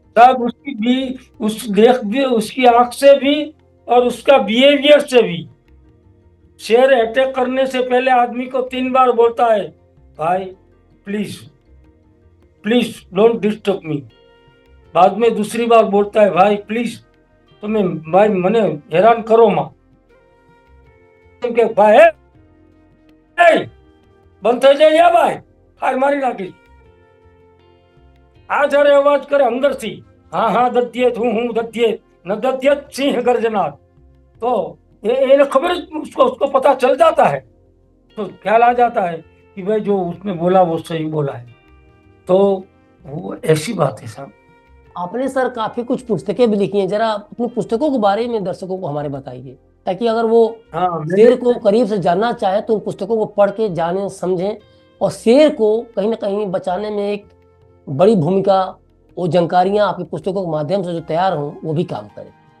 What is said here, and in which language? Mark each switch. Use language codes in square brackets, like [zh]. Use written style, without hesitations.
[hi] तब उसकी भी, उस देख भी, उसकी आंख से भी और उसका बिहेवियर से भी। शेर अटैक करने से पहले आदमी को 3 बार बोलता है, भाई [en] Please please don't disturb me. [hi] बाद में दूसरी बार बोलता है, भाई प्लीज तुम्हें भाई [gu] मने हैरान करो मा। भाई બંધ થઈ જાય ભાઈ, હાર મારી નાખી। આ જયારે અવાજ કરે અંદરથી, હા હા દધ્યેત હું દધ્યેત ન દધ્યેત સિંહ ગર્જનાથ, [hi] तो ये खबर उसको पता चल जाता है। तो ख्याल आ जाता है कि भाई जो उसने बोला वो सही बोला है। तो वो ऐसी बात है साहब। आपने सर काफी कुछ पुस्तकें भी लिखी हैं, जरा अपनी पुस्तकों के बारे में दर्शकों को हमारे बताइए, ताकि अगर वो हाँ, शेर को करीब से जानना चाहे तो उन पुस्तकों को पढ़ के जाने, समझें, और शेर को कहीं ना कहीं बचाने में एक बड़ी भूमिका, वो जानकारियां आपकी पुस्तकों के माध्यम से जो तैयार हों वो भी काम करें।